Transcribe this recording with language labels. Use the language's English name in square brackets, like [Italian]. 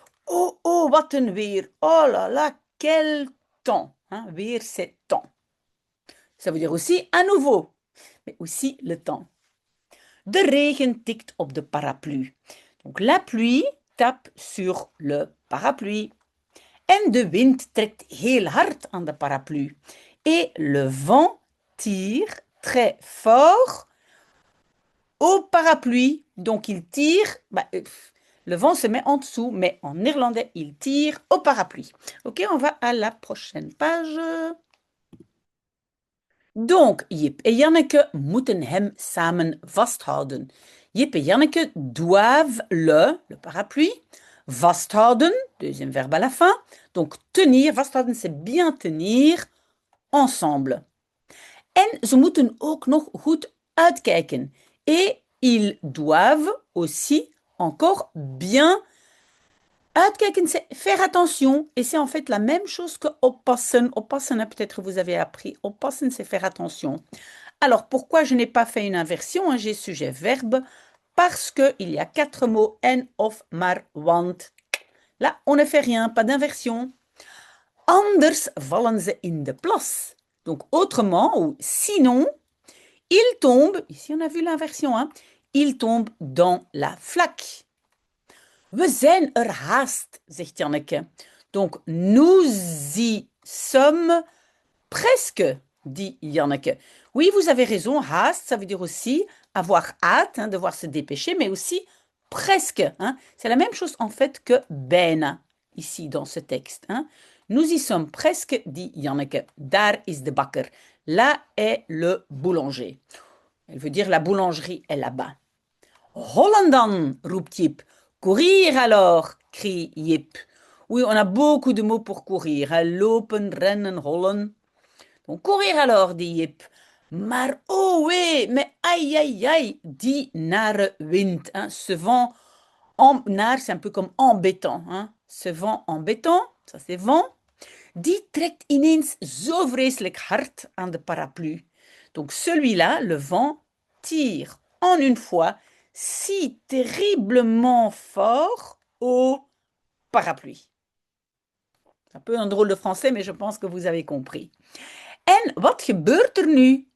[Dutch] Oh, oh, wat een weer. [French] Oh là là, quel temps. Hein? Weer, c'est temps. Ça veut dire aussi à nouveau, mais aussi le temps. [Dutch] De regen tikt op de parapluie. [French] Donc la pluie tape sur le parapluie. [Dutch] En de wind trekt heel hard aan de parapluie. [French] Et le vent tire très fort au parapluie. Donc il tire, le vent se met en dessous, mais en néerlandais, il tire au parapluie. Ok, on va à la prochaine page. [Dutch] Donc, Jip et Janneke moeten hem samen vasthouden. [French] Jip et Janneke doivent le parapluie, vasthouden, deuxième verbe à la fin. Donc, tenir, vasthouden, c'est bien tenir, ensemble. [Dutch] En ze moeten ook nog goed uitkijken. [French] Et ils doivent aussi encore bien uitkijken, c'est faire attention. Et c'est en fait la même chose que oppassen. Oppassen, hein, peut-être vous avez appris. Oppassen, c'est faire attention. Alors, pourquoi je n'ai pas fait une inversion, hein, j'ai sujet-verbe? Parce qu'il y a 4 mots en, of, maar, want. Là, on ne fait rien, pas d'inversion. [Dutch] Anders vallen ze in de plas. [French] Donc, autrement, ou sinon, il tombe, ici on a vu l'inversion, hein, il tombe dans la flaque. [Dutch] We zijn er haast, zegt Janneke. [French] Donc, nous y sommes presque, dit Janneke. Oui, vous avez raison, haast, ça veut dire aussi avoir hâte, hein, devoir se dépêcher, mais aussi presque. Hein. C'est la même chose en fait que bijna, ici dans ce texte. Hein. Nous y sommes presque, dit Janneke. [Dutch] Daar is de bakker. [French] Là est le boulanger. Elle veut dire la boulangerie est là-bas. [Dutch] Hollen dan, roept Jip. [French] Courir alors, crie Jip. Oui, on a beaucoup de mots pour courir. Hein. Lopen, rennen, hollen. Donc, courir alors, dit Jip. Maar oh oui, mais aïe aïe aïe, dit nare wind. Hein. Ce vent, naar, c'est un peu comme embêtant. Hein. Ce vent embêtant, ça c'est vent. [Dutch] Die trekt ineens zo vreselijk hard aan de paraplu. [French] Donc celui-là, le vent, tire en une fois si terriblement fort au parapluie. C'est un peu un drôle de français, mais je pense que vous avez compris. [Dutch] En wat gebeurt er nu?